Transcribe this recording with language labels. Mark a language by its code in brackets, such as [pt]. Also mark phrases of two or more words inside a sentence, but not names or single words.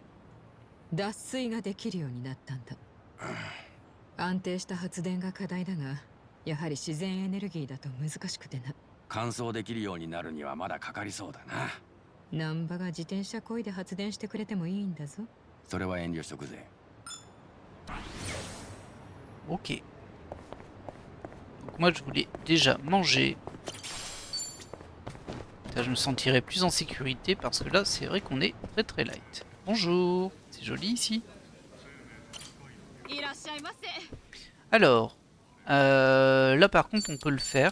[ja] 脱水ができるようになったんだ。安定した発電が課題だが、やはり自然エネルギーだと難しくてな。乾燥できるようになるにはまだかかりそうだな。難波が自転車こいで発電してくれてもいいんだぞ。それは遠慮しとくぜ。 [fr] Ok. Donc moi je voulais déjà manger. Là, je me sentirais plus en sécurité parce que là c'est vrai qu'on est très très light. Bonjour, c'est joli ici. Alors, là par contre on peut le faire.